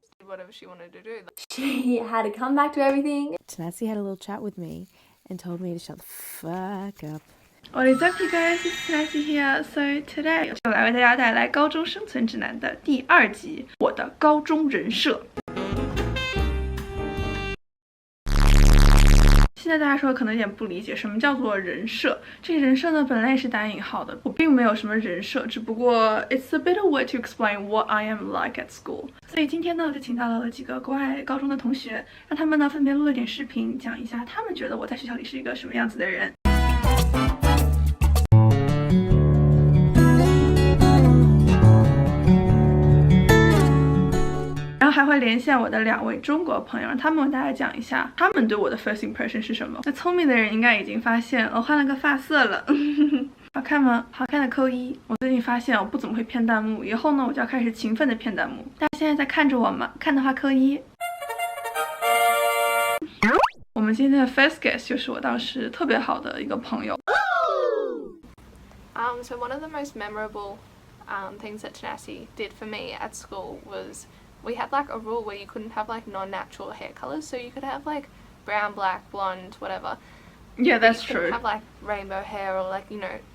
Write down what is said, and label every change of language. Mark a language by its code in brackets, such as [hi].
[en] Whatever she wanted to do. She had to come back to everything. Tanasi had a little chat with me and told me to shut the fuck up. What is up, you guys? It's Tanasi here. [zh] So today 就来为大家带来《高中生存指南》的第2集，我的高中人设。现在大家说可能有点不理解什么叫做人设，这个人设呢本来是打引号的，我并没有什么人设，只不过 [en] it's a bit of way to explain what I am like at school。 [zh] 所以今天呢就请到了几个国外高中的同学，让他们呢分别录了点视频，讲一下他们觉得我在学校里是一个什么样子的人。然后还会连线我的2位中国朋友，让他们为大家讲一下他们对我的 first impression 是什么。那聪明的人应该已经发现我换了个发色了，好看吗？好看的扣1。我最近发现我不怎么会骗弹幕，以后呢我就要开始勤奋的骗弹幕。大家现在在看着我吗？看的话扣1。我们今天的 first guest 就是我当时特别好的一个朋友。 [en] So one of the most memorable things that Tanasi did for me at school was we had like a rule where you couldn't have like non-natural hair colors, so you could have like brown, black, blonde, whatever. Yeah, that's you couldn't true. have like rainbow hair or like, you know.